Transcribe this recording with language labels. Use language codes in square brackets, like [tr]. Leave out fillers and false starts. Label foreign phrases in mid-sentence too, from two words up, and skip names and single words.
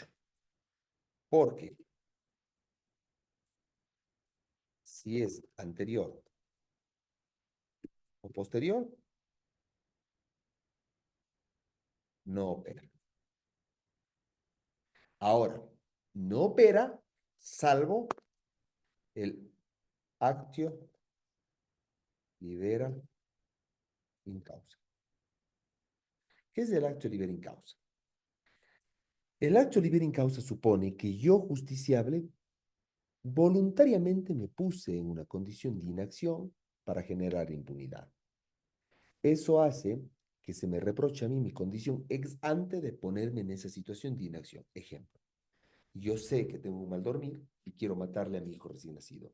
[es] Porque si es anterior o posterior, no opera. Ahora, no opera salvo el [la] actio libera in causa. [es] ¿Qué es el [la] actio libera in causa? [es] El [la] actio libera in causa [es] supone que yo, justiciable, voluntariamente me puse en una condición de inacción para generar impunidad. Eso hace que se me reproche a mí mi condición [la] ex ante [es] de ponerme en esa situación de inacción. Ejemplo, yo sé que tengo un mal dormir y quiero matarle a mi hijo recién nacido.